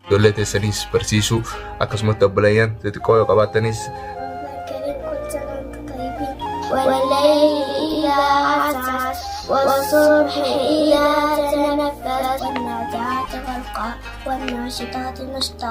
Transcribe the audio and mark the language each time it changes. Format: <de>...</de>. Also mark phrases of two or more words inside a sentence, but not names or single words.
<om>ijoollee teessanis barsiisuu akkasumatti obboleeyyan xixiqqoo yoo qabaatanis</om> <ar>والليل إذا عسعس والصبح إذا تنفس والنازعات غرقا والناشطات نشطا</ar>